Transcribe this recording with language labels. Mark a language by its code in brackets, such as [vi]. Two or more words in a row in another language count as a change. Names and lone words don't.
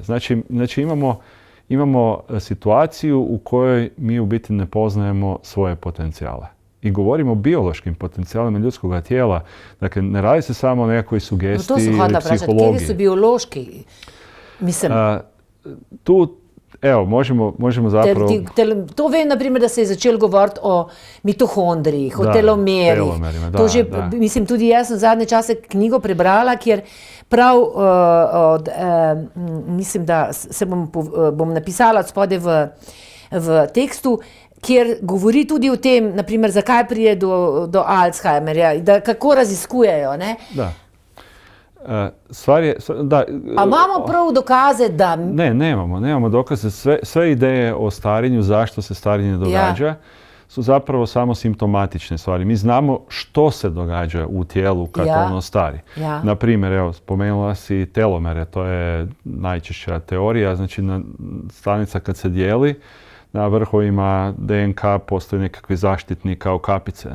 [hr] Znači imamo situaciju u kojoj mi u biti ne poznajemo svoje potencijale. I govorimo o biološkim potencijalima ljudskog tijela. Dakle, ne radi se samo o nekakvoj sugestiji ili psihologiji. [sl] Kje su biološki? Mislim... [hr] Tu, evo, možemo zapravo... [sl] To vem, naprimer, da se je začel govoriti o mitohondrijih, o telomerih. Mislim, tudi jaz sem zadnje čase knjigo prebrala, kjer prav, mislim, da se bom napisala od spode v tekstu, kjer govori tudi o tem, naprimer, zakaj prije do Alzheimerja, da kako raziskujejo, ne? Da. Stvar je, da, a imamo prav dokaze da... [hr] Ne, nemamo dokaze. Sve ideje o starenju, zašto se starenje događa, su zapravo samo simptomatične stvari. Mi znamo što se događa u tijelu kad ono stari. Naprimjer, evo, spomenula si telomere, to je najčešća teorija, znači stanica kad se dijeli, na vrhovima DNK postoji nekakvi zaštitni kao kapice.